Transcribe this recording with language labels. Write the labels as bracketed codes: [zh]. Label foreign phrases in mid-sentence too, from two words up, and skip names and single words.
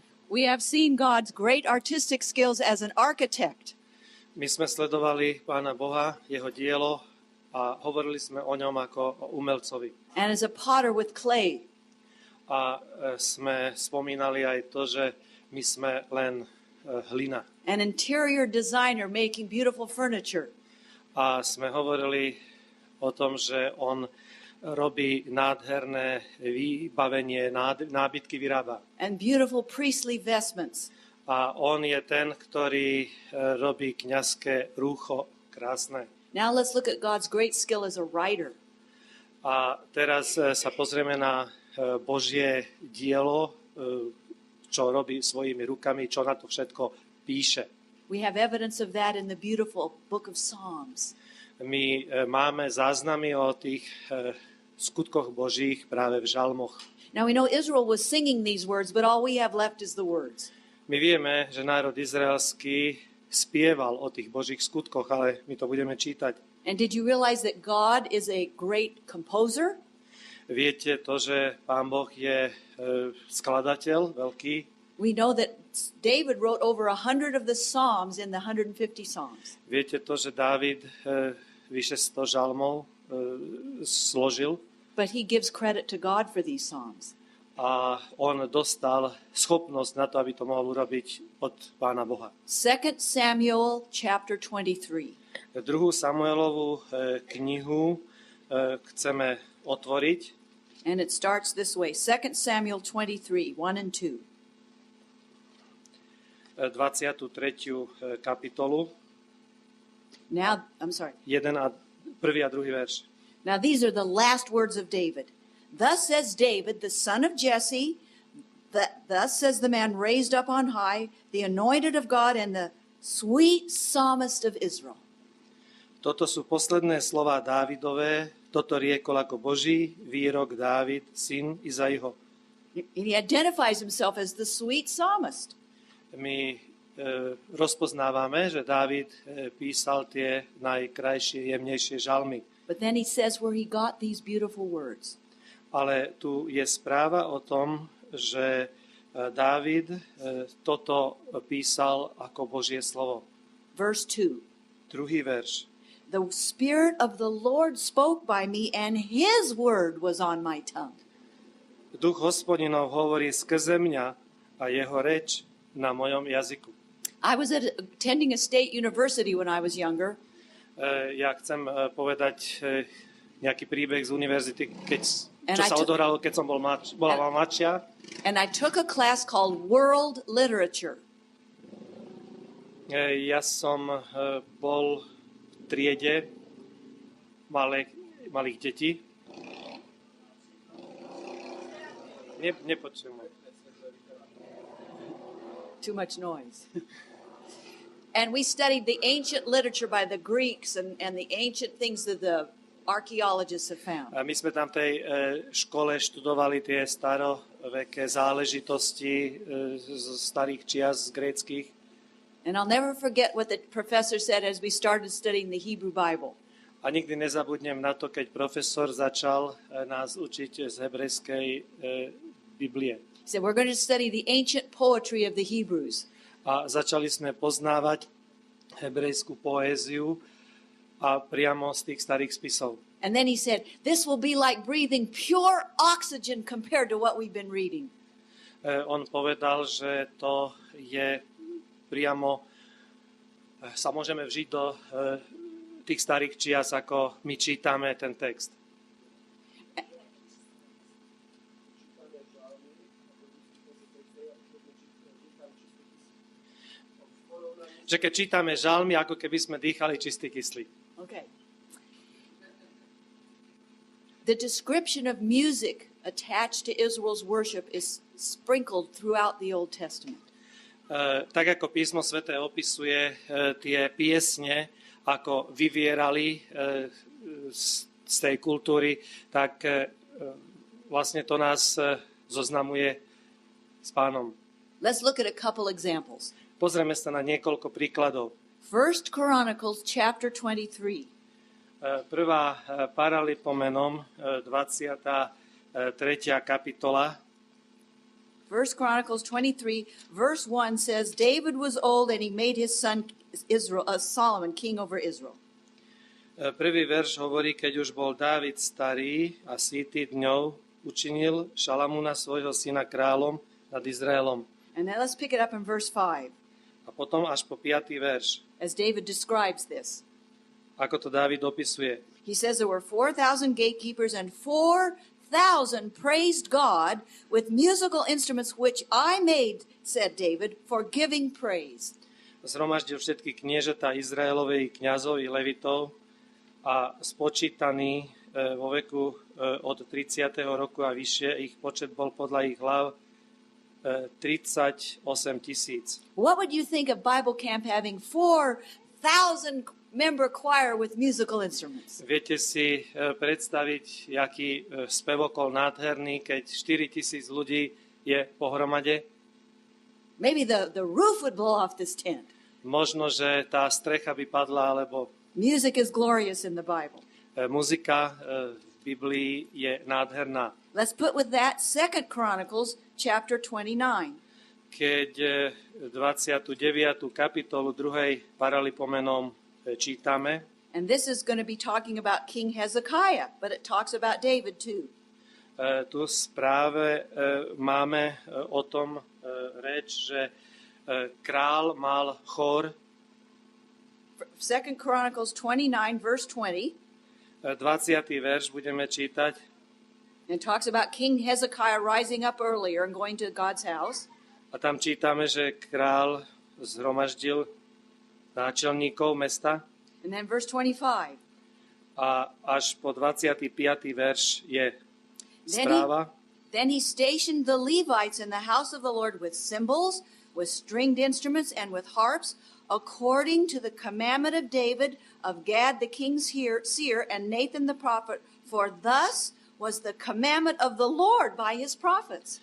[en] We have seen God's great artistic skills as an architect. [sk] My sme sledovali Pána Boha, jeho dielo a hovorili sme o ňom ako o umelcovi. [en] And as a potter with clay. [sk] A sme spomínali aj to, že my sme len hlina. [en] An interior designer making beautiful furniture. [sk] A sme hovorili o tom, že on robí nádherné vybavenie, nábytky vyrába. [en] And beautiful priestly vestments. [sk] A on je ten, ktorý robí kňazské rúcho krásne. [en] Now let's look at God's great skill as a writer. [sk] A teraz sa pozrieme na Božie dielo, čo robí svojimi rukami, čo na to všetko píše. [en] We have evidence of that in the beautiful book of Psalms. [sk] My máme záznamy o tých skutkoch Božích práve v žalmoch. [en] Now we know Israel was singing these words, but all we have left is the words. [sk] My vieme, že národ izraelský spieval o tých Božích skutkoch, ale my to budeme čítať. [en] And did you realize that God is a great composer? [sk] Viete to, že Pán Boh je skladateľ veľký? [en] We know that David wrote over 100 of the Psalms in the 150 Psalms. [sk] Viete to, že Dávid vyše 100 žalmov složil? [en] But he gives credit to God for these Psalms. [sk] A on dostal schopnosť na to, aby to mohol urobiť od Pána Boha. [en] 2 Samuel chapter 23. [sk] Druhú Samuelovú knihu chceme otvoriť. [en] And it starts this way. 2 Samuel 23, 1 and 2. [sk] 23. kapitolu. [en] Now, I'm sorry. [sk] 1. a 2. verš. [en] Now these are the last words of David. Thus says David, the son of Jesse, thus says the man raised up on high, the anointed of God and the sweet psalmist of Israel. [sk] Toto sú posledné slová Dávidové, toto riekol ako Boží výrok Dávid, syn Izaiho. [en] He identifies himself as the sweet psalmist. [sk] My rozpoznávame, že Dávid písal tie najkrajšie, jemnejšie žalmy. [en] But then he says where he got these beautiful words. [sk] Ale tu je správa o tom, že Dávid toto písal ako Božie slovo. [en] Verse 2. [sk] Druhý verš. [en] The Spirit of the Lord spoke by me, and His word was on my tongue. [sk] Duch Hospodinov hovorí skrze mňa a jeho reč na mojom jazyku. [en] I was attending a state university when I was younger. [sk] Ja chcem povedať nejaký príbeh z univerzity, čo sa odohralo, keď som bola mladšia. [en] And I took a class called World Literature. [sk] Ja som bol v triede malých detí. Nepočujem. [en] Too much noise. And we studied the ancient literature by the Greeks and the ancient things that the archaeologists have found. [sk] My sme tam v tej škole študovali tie staroveké záležitosti z starých čias, z gréckych. [en] And I'll never forget what the professor said as we started studying the Hebrew Bible. [sk] A nikdy nezabudnem na to, keď profesor začal nás učiť z hebrejskej Biblie. [en] He said, we're going to study the ancient poetry of the Hebrews. [sk] A začali sme poznávať hebrejskú poéziu a priamo z tých starých spisov. [en] And then he said, this will be like breathing pure oxygen compared to what we've been reading. [sk] On povedal, že to je priamo, sa môžeme vžiť do tých starých čias, ako my čítame ten text. Že keď čítame žalmy, ako keby sme dýchali čistý kyslík. [en] Okay. The description of music attached to Israel's worship is sprinkled throughout the Old Testament. [sk] Tak ako písmo sväté opisuje tie piesne, ako vyvierali z tej kultúry, tak vlastne to nás zoznamuje s Pánom. [en] Let's look at a couple examples. [sk] Pozrieme sa na niekoľko príkladov. [en] 1 Chronicles chapter 23. [sk] Prvá Paralipomenom, 23. kapitola. [en] 1 Chronicles 23, verse 1 says, David was old and he made his son Solomon king over Israel. [sk] Prvý verš hovorí, keď už bol Dávid starý a sýty dňou, učinil Šalamúna svojho syna kráľom nad Izraelom. [en] And then let's pick it up in verse 5. [sk] A potom až po 5. verš, [en] as David describes this. [sk] ako to Dávid opisuje. [en] He says there were 4,000 gatekeepers and 4,000 praised God with musical instruments which I made, said David, for giving praise. [sk] Zhromaždil všetky kniežatá Izraelovej, kňazov i levitov a spočítaný vo veku od 30. roku a vyššie, ich počet bol podľa ich hlav 38 000. [en] What would you think of Bible Camp having 4,000 member choir with musical instruments? [sk] Viete si predstaviť, aký spevokol nádherný, keď 4 000 ľudí je pohromade? [en] Maybe the roof would blow off this tent. [sk] Možno, že tá strecha by padla, alebo [en] Music is glorious in the Bible. [sk] muzika v Biblii je nádherná. [en] Let's put with that 2 Chronicles chapter 29. [sk] Keď 29. kapitolu 2. paralipomenom čítame, [en] And this is going to be talking about King Hezekiah, but it talks about David too. [sk] tu v správe máme o tom reč, že král mal chor. [en] 2 Chronicles 29, verse 20, [sk] 20. verš budeme čítať. [en] and talks about King Hezekiah rising up earlier and going to God's house. [sk] A tam čítame, že král zhromaždil náčelníkov mesta. [en] And then verse 25. [sk] A až po 25. verš je [en] Then [sk] správa. [en] Then he stationed the Levites in the house of the Lord with cymbals, with stringed instruments, and with harps, according to the commandment of David, of Gad the king's seer, and Nathan the prophet, for thus was the commandment of the Lord by his prophets.